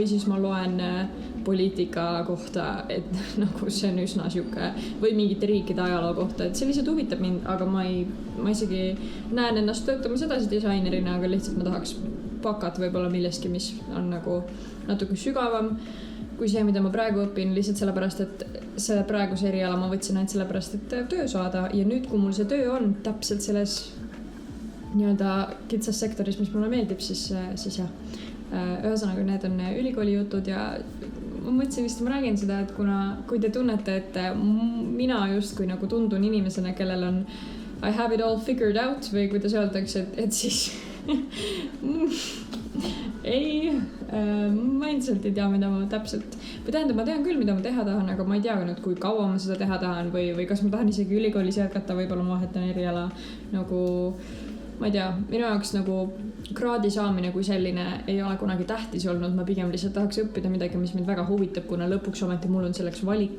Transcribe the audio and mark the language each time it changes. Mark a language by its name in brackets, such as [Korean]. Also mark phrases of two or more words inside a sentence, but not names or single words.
[Estonian] siis ma loen poliitika kohta, et nagu see on üsna siuke või mingite riikide ajaloo kohta, et see lihtsalt huvitab mind, aga ma isegi näen ennast töötamas edasi disainerina, aga lihtsalt ma tahaks bakat võib-olla milleski, mis on nagu natuke sügavam kui see, mida ma praegu õpin, lihtsalt sellepärast, et see praeguse eriala ma võtsin ainult sellepärast, et töö saada ja nüüd, kui mul see töö on täpselt selles nii-öelda kitsas sektoris, mis mulle meeldib, siis jah. Ühesõnaga, need on ülikooli jutud ja ma mõtlesin vist, ma räägin seda, et kui te tunnete, et mina justkui nagu tundun inimesena, kellel on [English] I have it all figured out [Estonian] või kuidas öeldakse, et siis ei, ma endiselt ei tea, mida ma täpselt või tähendab, ma tean küll, mida ma teha tahan, aga ma ei tea ka nüüd, kui kaua ma seda teha tahan või kas ma tahan isegi ülikoolis jätkata, võib-olla ma vahetan eriala nagu, ma ei tea, minu jaoks nagu kraadi saamine kui selline ei ole kunagi tähtis olnud, ma pigem lihtsalt tahaks õppida midagi, mis mind väga huvitab, kuna lõpuks ometi mul on selleks valik.